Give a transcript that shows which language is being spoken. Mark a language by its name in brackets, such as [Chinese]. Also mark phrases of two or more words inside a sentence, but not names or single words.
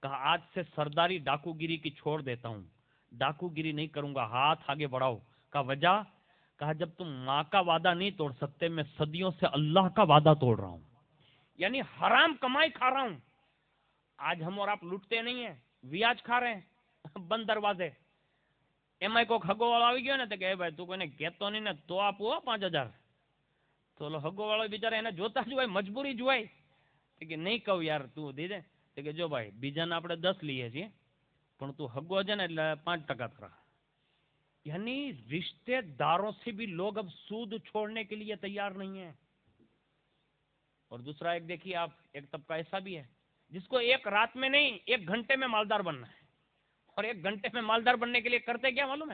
[Urdu] کہا آج سے سرداری ڈاکو گیری کی چھوڑ دیتا ہوں، ڈاکو گیری نہیں کروں گا، ہاتھ آگے بڑھاؤ۔ کہا وجہ؟ کہا جب تم ماں کا وعدہ نہیں توڑ سکتے، میں صدیوں سے اللہ کا وعدہ توڑ رہا ہوں، یعنی حرام کمائی کھا رہا ہوں۔ آج ہم اور آپ لوٹتے نہیں ہیں، ویاج کھا رہے ہیں بند دروازے۔ [Gujarati] એમ આઈ કો હગો واળો આવી ગયો ને તો કે ભાઈ તું કોઈને કહેતો નહીં ને તો આપો 5000 તો ઓલો હગો વાળો બિચારા એને જોતા જ હોય, મજબૂરી જ હોય કે નહીં કહું યાર તું દે દે તો કે જો ભાઈ બીજાને આપણે 10 લઈએ છીએ પણ તું હગો છે ને એટલે 5% થરા। [Urdu] یعنی رشتے داروں سے بھی لوگ اب سود چھوڑنے کے لیے تیار نہیں ہیں۔ اور دوسرا ایک دیکھیے آپ، ایک طبقہ ایسا بھی ہے جس کو ایک رات میں نہیں 1 گھنٹے میں مالدار بننا ہے، اور 1 گھنٹے میں مالدار بننے کے لیے کرتے کیا معلوم ہے؟